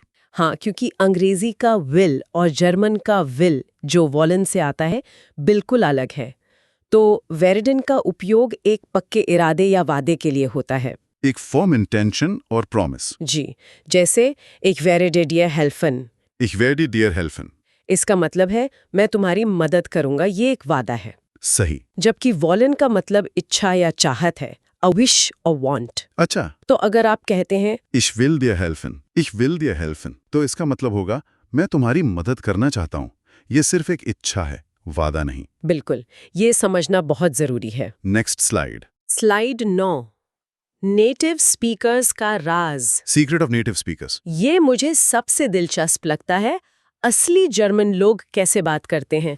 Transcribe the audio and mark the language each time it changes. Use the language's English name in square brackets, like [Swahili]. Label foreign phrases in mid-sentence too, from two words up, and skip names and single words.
[Hindi] हाँ, क्योंकि अंग्रेजी का विल और जर्मन का विल जो वॉलन से आता है बिल्कुल अलग है। तो वेरडन का उपयोग एक पक्के इरादे या वादे के लिए होता है। एक [English] firm intention [Hindi] और प्रॉमिस। जी, जैसे एक [German] werde dir helfen. Ich werde dir helfen। [Hindi] इसका मतलब है मैं तुम्हारी मदद करूंगा, ये एक वादा है। सही। जबकि वॉलन का मतलब इच्छा या चाहत है, [English] a wish or want। [Hindi] अच्छा, तो अगर आप कहते हैं [German] Ich will dir helfen, ich will dir helfen, [Hindi] तो इसका मतलब होगा मैं तुम्हारी मदद करना चाहता हूँ। ये सिर्फ एक इच्छा है, वादा नहीं। बिल्कुल, ये समझना बहुत जरूरी है। [English] next slide. [Hindi] स्लाइड 9, [English] native speakers [Hindi] का राज। [English] secret of native speakers. [Hindi] ये मुझे सबसे दिलचस्प लगता है, असली जर्मन लोग कैसे बात करते हैं।